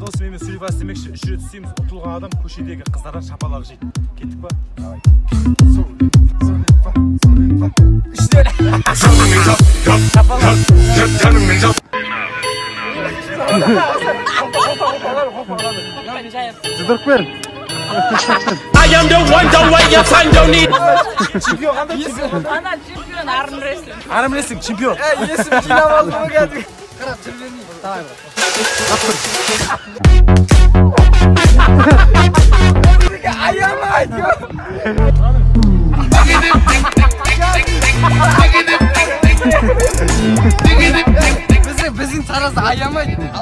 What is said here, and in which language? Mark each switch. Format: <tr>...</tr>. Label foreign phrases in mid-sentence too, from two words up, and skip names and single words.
<kk>Сенімен суйбас демекші, үш рет түсеміз, ұтылған адам көшедегі қыздардан шапалақ жейді. Кеттік па? Давай. Жұдырып берін.</kk> <en>I am the one, the way you find your need.</en> <kk>Чемпион қандай чемпион? Ана чемпион армрестлинг. Армрестлинг чемпион. Есім жинап алдым ғой кәдімгі. Қарап жүргенін. Давай брат. Аямай! Біздің таразда аямайды.</kk>